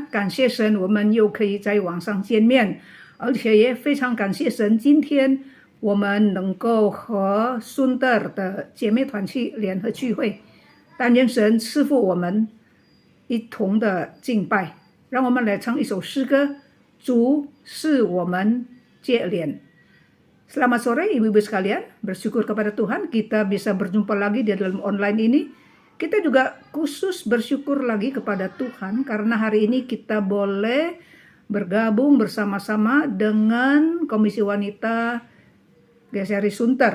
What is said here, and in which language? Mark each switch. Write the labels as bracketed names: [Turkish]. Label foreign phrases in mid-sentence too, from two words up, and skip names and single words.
[Chinese] 感谢神，我们又可以在网上见面，而且也非常感谢神，今天我们能够和孙德尔的姐妹团去联合聚会。但愿神赐福我们一同的敬拜。让我们来唱一首诗歌，主是我们接连。 [Indonesian] Selamat sore ibu-ibu sekalian, bersyukur kepada Tuhan kita bisa berjumpa lagi di dalam online ini. Kita juga khusus bersyukur lagi kepada Tuhan karena hari ini kita boleh bergabung bersama-sama dengan Komisi Wanita GSRI Sunter.